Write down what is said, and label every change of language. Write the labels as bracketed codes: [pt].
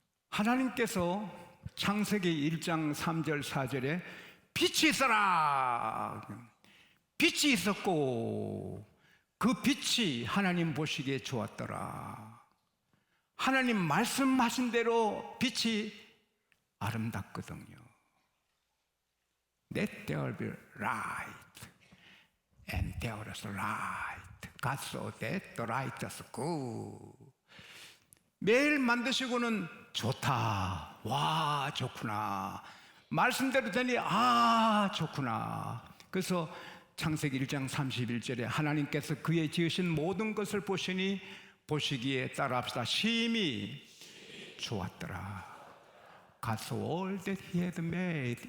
[ko] 하나님께서 창세기 1장 3절 4절에 빛이 있어라, 빛이 있었고 그 빛이 하나님 보시기에 좋았더라. 하나님 말씀하신 대로 빛이 아름답거든요. [en] Let there be light, and there was light. God saw that the light was good. [ko] 매일 만드시고는 좋다, 와 좋구나, 말씀대로 되니 아 좋구나. 그래서 창세기 1장 31절에 하나님께서 그의 지으신 모든 것을 보시니 보시기에 따라합시다. 심히 좋았더라. [en] God saw all that he had made.